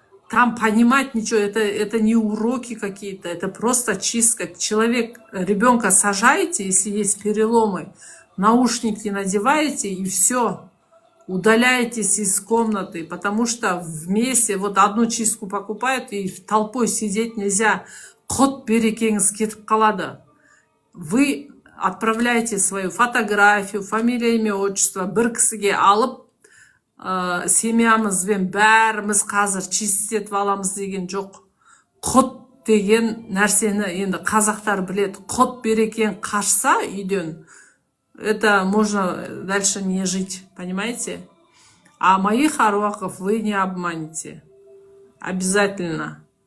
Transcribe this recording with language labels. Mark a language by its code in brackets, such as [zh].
[ru] Там понимать ничего, это не уроки какие-то, это просто чистка. Ребенка сажаете, если есть переломы, наушники надеваете и все. Удаляйтесь из комнаты, потому что вместе, вот одну чистку покупают, и толпой сидеть нельзя. [kk] Құт берекеңіз кетіп қалады. [ru] Вы отправляете свою фотографию, фамилия, имя, отчество, [kk] бір кісіге алып, семьямызбен бәріміз қазір чистетіп аламыз деген жоқ. Құт деген нәрсені енді қазақтар біледі. Құт берекең қашса үйден, [ru] это можно дальше не жить, понимаете? А моих аруахов вы не обманете. Обязательно.